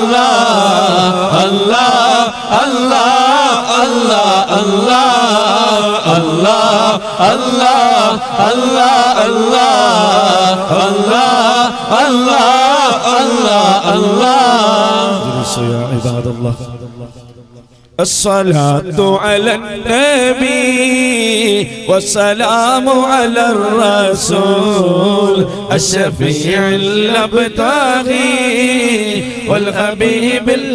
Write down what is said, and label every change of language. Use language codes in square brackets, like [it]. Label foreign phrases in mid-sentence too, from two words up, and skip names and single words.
[ar] അല്ലാഹ് അല്ലാഹ് അല്ലാഹ് അല്ലാഹ് അല്ലാഹ് അല്ലാഹ് അല്ലാഹ് അല്ലാഹ് അല്ലാഹ് അല്ലാഹ് അല്ലാഹ് അല്ലാഹ് يا عباد الله الصلاة على النبي والسلام على الرسول الشفيع الأبتغي والحبيب